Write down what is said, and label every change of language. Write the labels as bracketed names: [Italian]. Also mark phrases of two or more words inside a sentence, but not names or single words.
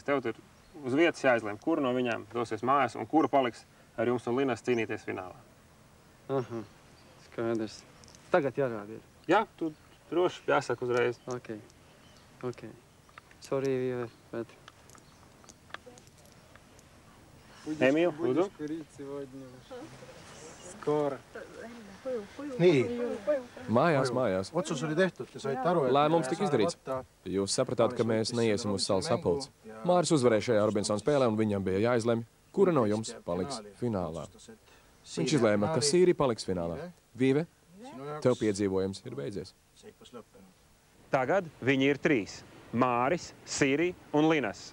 [Latvian] Tev tur uz vietas jāizlem, kura no viņām dosies mājās un kura paliks ar jums un Linas cīnīties finālā. Aha, skaidrs. Tagad jārāda ir. Jā, tu droši jāsaka uzreiz. Ok. Sorry, Vīve, bet... Emīl, lūdzu. Skora. Nii. Mājās. [Estonian] Otsus oli tehtud, te saite aru, et... [Latvian] Lēmums tika izdarīts. Jūs sapratāt, ka mēs neiesim uz salas sapulci. Māris uzvarēja šajā Robinsona spēlē, un viņam bija jāizlemj, kura no jums paliks finālā. Viņš izlēma, ka Sīrija paliks finālā. Vīve, tev piedzīvojums ir beidzies. Tagad viņi ir 3. Māris, Sīrija un Linas.